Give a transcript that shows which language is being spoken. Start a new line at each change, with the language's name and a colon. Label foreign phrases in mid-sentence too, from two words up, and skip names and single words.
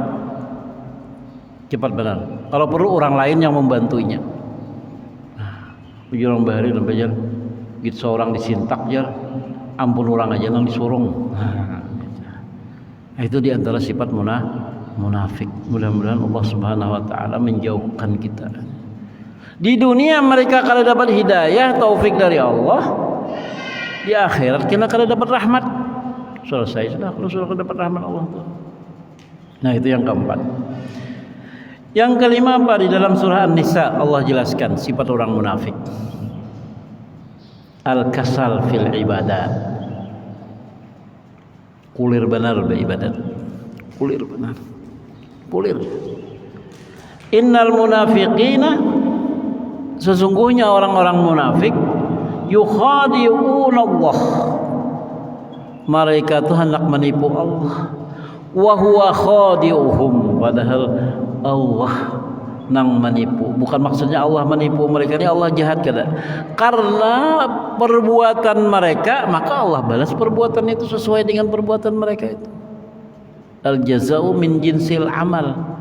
Indonesian: Cepat benar.
Banjar: Kalau perlu orang lain yang membantunya. Orang bahari dan bajar, gitu seorang disintak jar, ampun orang aja nang disurung.
Indonesian: Itu diantara sifat munafik. Mudah-mudahan Allah
Arabic: Subhanahu Wa Taala
Indonesian: menjauhkan kita. Di dunia mereka kalau dapat hidayah, taufik dari Allah. Di akhirat kita kalau dapat rahmat. Selesai sudah kalau sudah dapat rahmat Allah tuh. Nah itu yang keempat. Yang kelima apa? Di dalam surah An-Nisa Allah jelaskan sifat orang munafik.
Arabic: Al-kasal fil ibadat.
Banjar: Kulir benar beribadat. Kulir benar. Kulir.
Arabic: Innal munafiqina,
Indonesian: sesungguhnya orang-orang munafik
Arabic: yukhadi'una Allah,
Indonesian: mereka itu hendak menipu Allah,
Arabic: wa huwa khadi'uhum,
Indonesian: padahal Allah nang menipu. Bukan maksudnya Allah menipu mereka, ini Allah
Banjar: jahat kada.
Indonesian: Karena perbuatan mereka, maka Allah balas perbuatan itu sesuai dengan perbuatan mereka itu.
Arabic: Al jazau min jinsil amal.